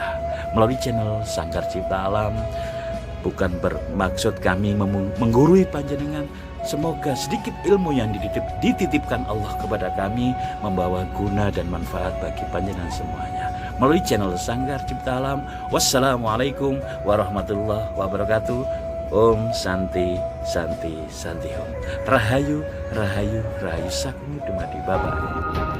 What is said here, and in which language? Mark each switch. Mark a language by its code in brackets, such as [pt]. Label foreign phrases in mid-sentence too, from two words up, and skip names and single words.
[id] Melalui channel Sanggar Cipta Alam, bukan bermaksud kami menggurui panjenengan. Semoga sedikit ilmu yang dititipkan Allah kepada kami membawa guna dan manfaat bagi panjenengan semuanya. Melalui channel Sanggar Cipta Alam. [ar] Wassalamualaikum warahmatullahi wabarakatuh. [sa] Om Santi Santi Santi Om. [jv] Rahayu Rahayu Rahayu Sakmi Dumadi Baba.